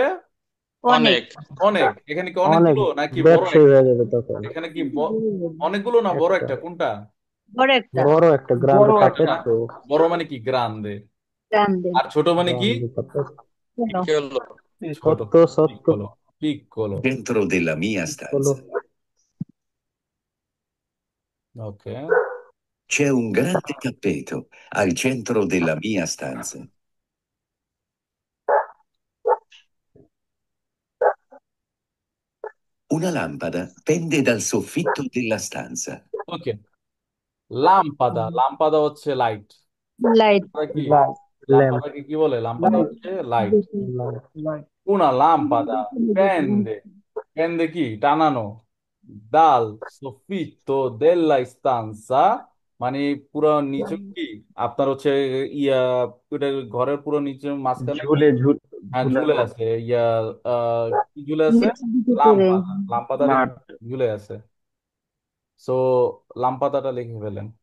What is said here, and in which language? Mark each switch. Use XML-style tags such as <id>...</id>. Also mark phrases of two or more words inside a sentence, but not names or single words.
<bn>অনেক। অনেক। অনেক। এখানে কি অনেক অনেকগুলো নাকি বড় ব্যবসায়ী একটা? হয়ে যাবে তখন এখানে কি অনেকগুলো না বড় একটা একটা, কোনটা? বড় একটা বড় একটা গ্রান্ড বড় একটা না? তাপেত্ত বড় মানে কি গ্রান্দে, গ্রান্ডে। আর ছোট মানে কি? গ্রান্ড তাপেত্ত কেন?</bn> <it>Piccolo,</it> <bn>ছোট। সত্য সত্য</bn> <it>পিccolo, piccolo. Dentro della mia</it> <bn>হলো</bn> <it>stanza</it> <bn>ওকে,</bn> <it>c'è un grande tappeto al centro della mia stanza. Una lampada pende dal soffitto della stanza.</it> <bn>ওকে। লাম্পাদা, লাম্পাদা হচ্ছে লাইট। লাইট। কি ল্যাম্প লাম্পাদাকে কি বলে? লাম্পাদা হচ্ছে লাইট। লাইট</bn> <it>una lampada pende</it> <bn>কি টানানো</bn> <it>dal soffitto della stanza,</it> <bn>মানে পুরো নিচে কি আপনার হচ্ছে ইয়া ওটা ঘরের পুরো নিচে মাঝখানে কি? হ্যাঁ ঝুলে ঝুলানো আছে ইয়া কি ঝুলে আছে? নিচের দিকে করে। লাম্পাদা, লাম্পাদারে মাঠ। ঝুলে আছে। সো লাম্পাদাটা লিখে ফেলেন।</bn>